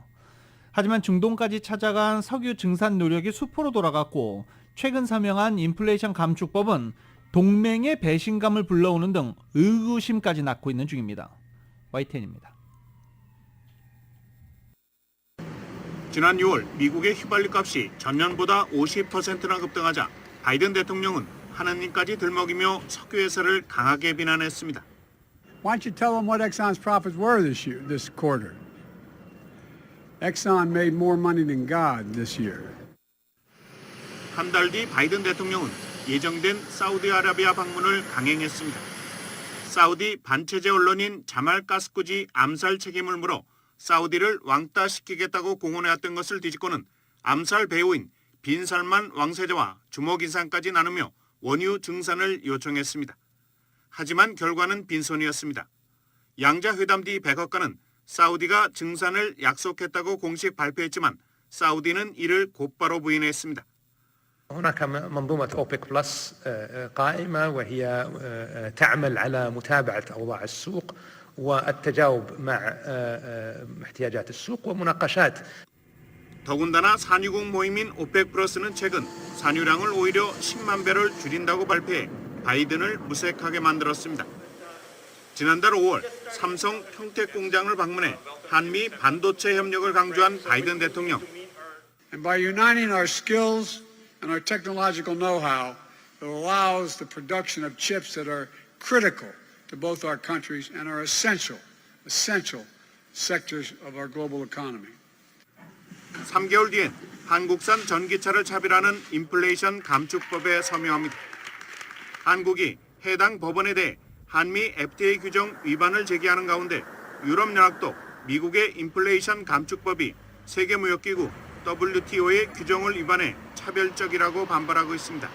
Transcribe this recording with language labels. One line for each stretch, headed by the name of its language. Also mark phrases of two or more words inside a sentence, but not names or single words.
Korean: 하지만 중동까지 찾아간 석유 증산 노력이 수포로 돌아갔고 최근 서명한 인플레이션 감축법은 동맹의 배신감을 불러오는 등 의구심까지 낳고 있는 중입니다. YTN입니다. 지난 6월 미국의 휘발유 값이 전년보다 50%나 급등하자 바이든 대통령은 하느님까지 들먹이며 석유 회사를 강하게 비난했습니다.
English: Why don't you tell them what Exxon's profits were this quarter? Exxon made more money than God this year.
Korean: 한 달 뒤 바이든 대통령은 예정된 사우디아라비아 방문을 강행했습니다. 사우디 반체제 언론인 자말 가스쿠지 암살 책임을 물어 사우디를 왕따시키겠다고 공언해왔던 것을 뒤집고는 암살 배우인 빈 살만 왕세자와 주먹 인상까지 나누며 원유 증산을 요청했습니다. 하지만 결과는 빈손이었습니다. 양자 회담 뒤 백악관은 사우디가 증산을 약속했다고 공식 발표했지만 사우디는 이를 곧바로 부인했습니다.
Arabic: هناك منظومة أوبك بلس قائمة وهي تعمل على متابعة أوضاع السوق والتجاوب مع احتياجات السوق ومناقشات.
Korean: 더군다나 산유국 모임인 오펙 플러스는 최근 산유량을 오히려 10만 배럴 줄인다고 발표해 바이든을 무색하게 만들었습니다. 지난달 5월 삼성 평택 공장을 방문해 한미 반도체 협력을 강조한 바이든 대통령.
English: And by uniting our skills and our technological know-how, it allows the production of chips that are critical to both our countries and are essential sectors of our global economy.
Korean: 3개월 뒤엔 한국산 전기차를 차별하는 인플레이션 감축법에 서명합니다. 한국이 해당 법원에 대해 한미 FTA 규정 위반을 제기하는 가운데 유럽연합도 미국의 인플레이션 감축법이 세계무역기구 WTO의 규정을 위반해 차별적이라고 반발하고 있습니다.